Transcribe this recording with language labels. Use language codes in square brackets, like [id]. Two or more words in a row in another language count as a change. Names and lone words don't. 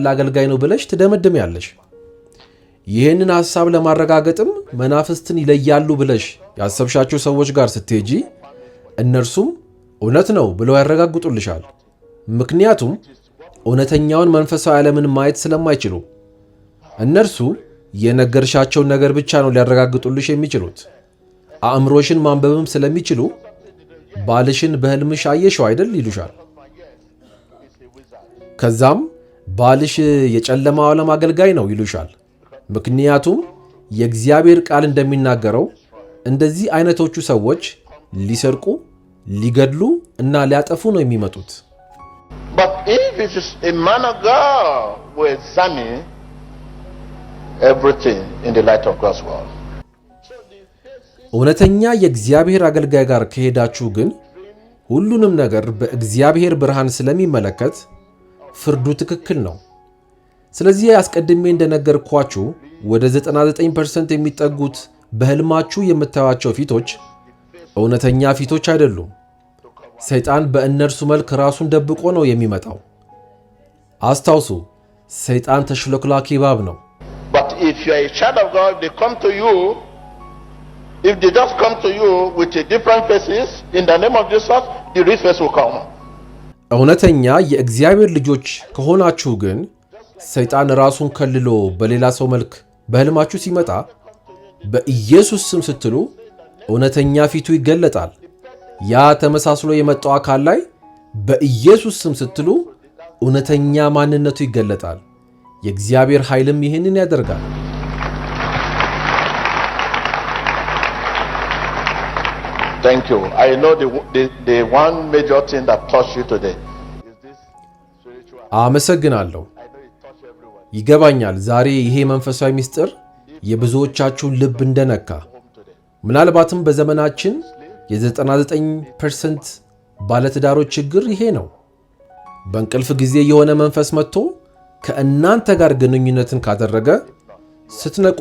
[am] አገልጋይ ነው ብለሽ ትደመድሚያለሽ። ይህንን ሐሳብ ለማረጋገጥም መናፍስትን ይለያሉ ብለሽ ያሰብሻቸው ሰዎች ጋር ስትሄጂ እነርሱም እውነት ነው ብለው ያረጋግጡልሻል። ምክንያቱም እውነተኛውን መንፈሳዊ ዓለምን ማየት ስለማይችሉ እነርሱ የነገርሻቸውን ነገር ብቻ ነው ሊያረጋግጡልሽ የሚችሉት። አእምሮሽን ማንበብም ስለሚችሉ ባልሽን በህልምሽ አየሽው አይደል ይሉሻል። ከዛም ባልሽ የጨለማው ዓለም አገልጋይ ነው ይሉሻል። ምክንያቱም የእግዚአብሔር ቃል እንደሚናገረው እንደዚህ አይነቶቹ ሰዎች ሊሰርቁ፣ ሊገድሉ እና ሊያጠፉ ነው የሚመጡት። [en] But if it is a man of God, we examine everything in the light of God's word. [am] እውነተኛ የእግዚአብሔር አገልጋይ ጋር ከሄዳችሁ ግን ሁሉንም ነገር በእግዚአብሔር ብርሃን ስለሚመለከት ፍርዱ ትክክል ነው። ስለዚህ አስቀድሜ እንደነገርኳችሁ ወደ 99% የሚጠጉት በህልማችሁ የምታዩዋቸው ፊቶች እውነተኛ ፊቶች አይደሉም። ሰይጣን በእነርሱ መልክ ራሱን ደብቆ ነው የሚመጣው። አስታውሱ፣ ሰይጣን ተሽሎክላኪ እባብ ነው። [en] But if you are a child of God, they come to you, if they just come to you with a different faces, in the name of Jesus, the real face will come. [am] እውነተኛ የእግዚአብሔር ልጆች ከሆናችሁ ግን ሰይጣን ራሱን ከልሎ በሌላ ሰው መልክ በህልማችሁ ሲመጣ በኢየሱስ ስም ስትሉ እውነተኛ ፊቱ ይገለጣል። ያ ተመሳስሎ የመጣው አካል ላይ በኢየሱስ ስም ስትሉ እውነተኛ ማንነቱ ይገለጣል። የእግዚአብሔር ኃይልም ይህንን ያደርጋል። [en] Thank you. I know the one major thing that touched you today is this spiritual. [am] አመሰግናለሁ። ይገባኛል ዛሬ ይሄ መንፈሳዊ ምስጢር የብዙዎቻችሁን ልብ እንደነካ። ምናልባትም በዘመናችን የ99% ባለትዳሮች ችግር ይሄ ነው። በእንቅልፍ ጊዜ የሆነ መንፈስ መጥቶ ከእናንተ ጋር ግንኙነትን ካደረገ ስትነቁ